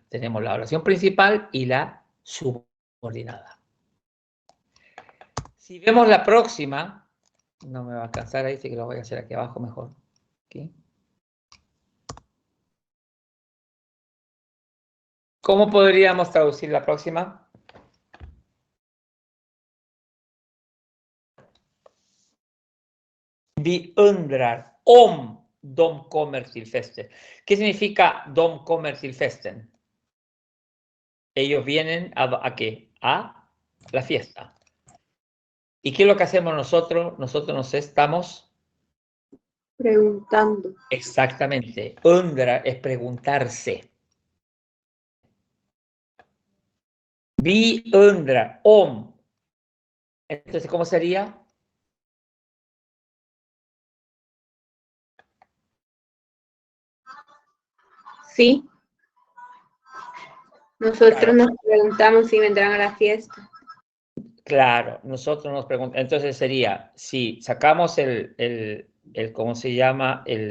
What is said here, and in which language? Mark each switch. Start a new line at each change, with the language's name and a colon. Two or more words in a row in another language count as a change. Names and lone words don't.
Spanish: Tenemos la oración principal y la subordinada. Si vemos la próxima, no me va a alcanzar ahí, así que lo voy a hacer aquí abajo mejor. ¿Okay? ¿Cómo podríamos traducir la próxima?
Swedish: Vi undrar om de kommer till festen.
Spanish: ¿Qué significa
Swedish: de kommer till festen?
Spanish: Ellos vienen ¿a qué? A la fiesta. ¿Y qué es lo que hacemos nosotros? Nosotros nos estamos Preguntando. exactamente. Undra es preguntarse.
Swedish: Vi undrar om.
Spanish: Entonces, ¿cómo sería? Sí. Nosotros Claro. nos preguntamos si vendrán a la fiesta. Claro, nosotros nos preguntamos, entonces sería, si sacamos ¿cómo se llama?